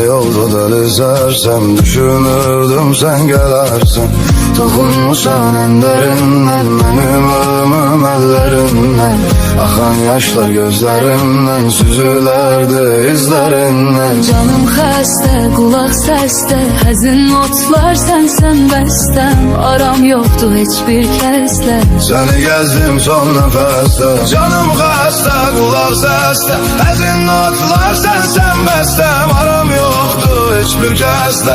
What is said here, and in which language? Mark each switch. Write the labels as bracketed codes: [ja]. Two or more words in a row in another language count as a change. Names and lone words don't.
[tr] yolda deli sersem Düşünürdüm sen gelersin Dokunmuşsan en derinden Benim ölümüm ellerinden Akan yaşlar gözlerimden Süzülerdi izlerinden [az] Canım xəstə, qulaq səsdə Həzin notlar sənsən bəstəm Aram yoxdur heç bir kəslə [tr] seni gezdim son nefeste [az] canım xəstə kulak səsdə Həzin notlar sənsən bəstəm [tr] aram yoktu hiçbir kəslə